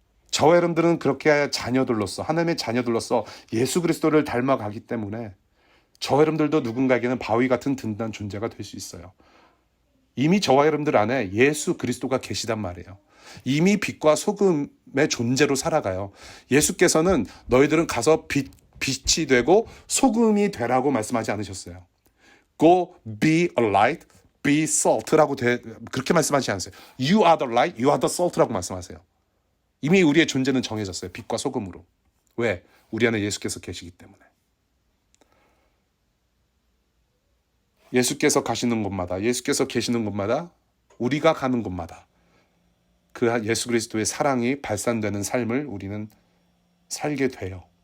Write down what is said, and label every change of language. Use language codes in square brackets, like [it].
[ko] 저와 여러분들은 그렇게 자녀들로서 하나님의 자녀들로서 예수 그리스도를 닮아가기 때문에 저와 여러분들도 누군가에게는 바위 같은 든든한 존재가 될 수 있어요. 이미 저와 여러분들 안에 예수 그리스도가 계시단 말이에요. 이미 빛과 소금의 존재로 살아가요. 예수께서는 너희들은 가서 빛이 되고 소금이 되라고 말씀하지 않으셨어요. [en] Go be a light, be salt라고 [ko] 그렇게 말씀하지 않으세요. [en] You are the light, you are the salt라고 [ko] 말씀하세요. 이미 우리의 존재는 정해졌어요. 빛과 소금으로. 왜? 우리 안에 예수께서 계시기 때문에. 예수께서 가시는 곳마다, 예수께서 계시는 곳마다, 우리가 가는 곳마다 그 예수 그리스도의 사랑이 발산되는 삶을 우리는 살게 돼요.